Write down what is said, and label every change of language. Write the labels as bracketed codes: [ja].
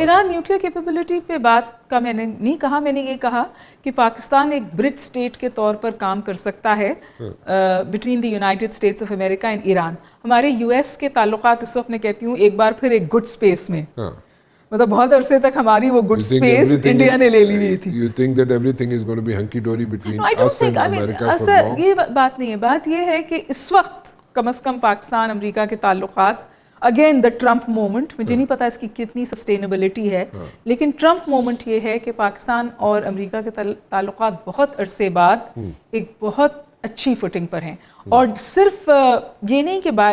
[ur] Iran nuclear capability پہ بات کا میں نے نہیں کہا، میں نے یہ کہا کہ پاکستان ایک برج اسٹیٹ کے طور پر کام کر سکتا ہے [en] Between the United States of America and Iran. [ur] ہمارے یو ایس کے تعلقات اس وقت میں کہتی ہوں ایک بار پھر ایک گڈ اسپیس میں، مطلب بہت عرصے تک ہماری وہ گڈ اسپیس انڈیا نے لے لی ہوئی تھی۔ [en] You think that everything is going to be hunky dory between us and America for long? [ur] یہ بات نہیں ہے، بات یہ ہے کہ اس وقت کم از کم پاکستان امریکہ کے تعلقات، [en] again the Trump moment, [ur] مجھے نہیں پتا اس کی کتنی سسٹینیبلٹی ہے، لیکن ٹرمپ مومنٹ یہ ہے کہ پاکستان اور امریکہ کے تعلقات بہت عرصے بعد ایک بہت اچھی فوٹنگ پر ہیں، اور صرف یہ نہیں کہ